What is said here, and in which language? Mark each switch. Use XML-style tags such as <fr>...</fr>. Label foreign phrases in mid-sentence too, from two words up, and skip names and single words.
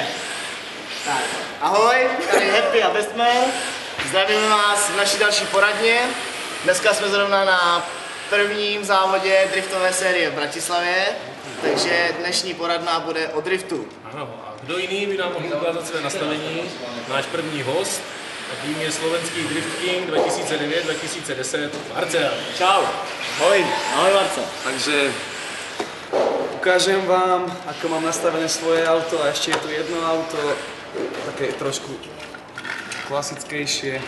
<cs>Tak, ahoj, tady Happy a Bestman. Zdravíme vás v naší další poradně. Dneska jsme zrovna na prvním závodě driftové série v Bratislavě, takže dnešní poradna bude o driftu. Ano, a kdo jiný by nám mohl ukázat své nastavení? Náš první host,</cs> <sk>takým je slovenský</sk> <en>Drift King</en> <sk>2009-2010, Marcel. Čau. Ahoj. Ahoj Marcel. Takže ukážem vám, ako mám nastavené svoje auto, a ešte je tu jedno auto, také trošku klasickejšie.</sk>